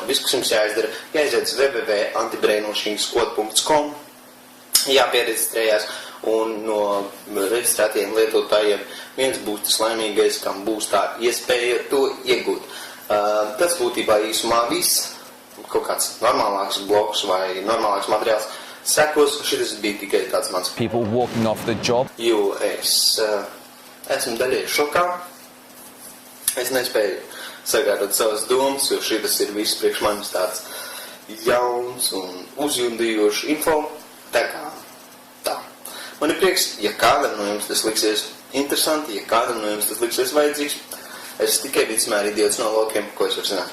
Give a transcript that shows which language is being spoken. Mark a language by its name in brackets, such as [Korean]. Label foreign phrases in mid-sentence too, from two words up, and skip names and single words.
[Latvian] Viss, kas jums jāizdara, jāiziet uz www.antibrainwashingskot.com, jāpiereģistrējās, un no reģistrētajiem lietotājiem viens būs tas laimīgais, kam būs tā iespēja to iegūt. Tas būtībā īsumā viss, kaut kāds normālāks bloks vai normālāks materiāls sekos, šitas bija tikai tāds mans. [English] People walking off the job. [Latvian] Jo es esmu daļai šokā, es nespēju sakārtot savas domas, jo šitas ir viss priekš manis tāds jauns un uzjundījošs info, tā kā tā. Man ir prieks, ja kādam no jums tas liksies interesanti, ja kādam no jums tas liksies vajadzīgs, es tikai vidusmēr idiots no laukiem, ko es varu zināt.